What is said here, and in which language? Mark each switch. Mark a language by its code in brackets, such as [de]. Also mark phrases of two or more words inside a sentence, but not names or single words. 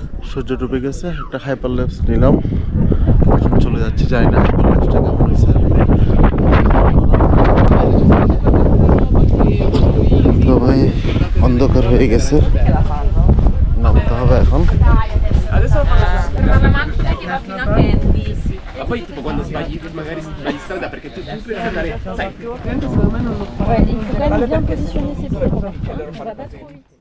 [bn] সূর্য ডুবে গেছে, একটা হাইপার ল্যাপস নিলাম, এখন চলে যাচ্ছি। জানি না হাইপার ল্যাপসটা কেমন হয়েছে। তো ভাই অন্ধকার হয়ে গেছে, নামতে হবে এখন। [it] Ma poi tipo quando sbagli magari sbagli strada perché tu puoi andare, sai. [fr] Ouais, il faut quand même bien positionner ses pieds. Va pas trop vite.